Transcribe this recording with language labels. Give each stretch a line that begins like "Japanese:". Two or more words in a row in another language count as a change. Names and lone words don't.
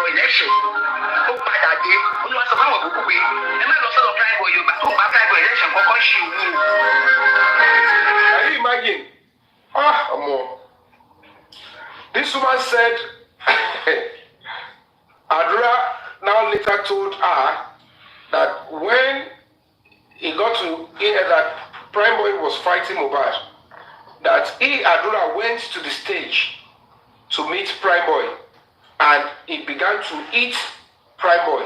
Yoruba: ṣẹ̀ṣẹ̀ ó padà dé olúwa sọ fáwọn òkú pé ẹ má lọ sọ́dọ̀ prime boy yorùbá tó ń bá prime boy ẹlẹ́ṣẹ̀ kọ́kọ́ ṣe òun.
English: Can you imagine? This woman said Adura now later told her that when he got to hear that Prime Boy was fighting Mohbad, that he, Adura, went to the stage to meet Prime Boy and he began to eat Prime Boy.